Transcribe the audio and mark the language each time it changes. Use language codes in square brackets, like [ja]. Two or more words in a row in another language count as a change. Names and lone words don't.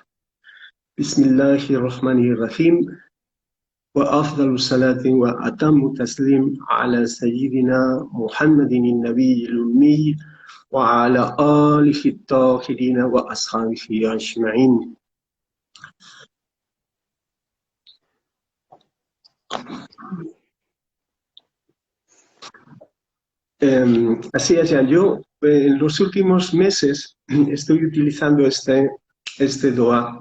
[ar] بسم الله الرحمن الرحيم وأفضل الصلاة وأتم التسليم على سيدنا محمد النبي الأمي وعلى آله الطاهرين وأصحابه أجمعين. [es] Así es, ya. Yo en los últimos meses estoy utilizando este dua.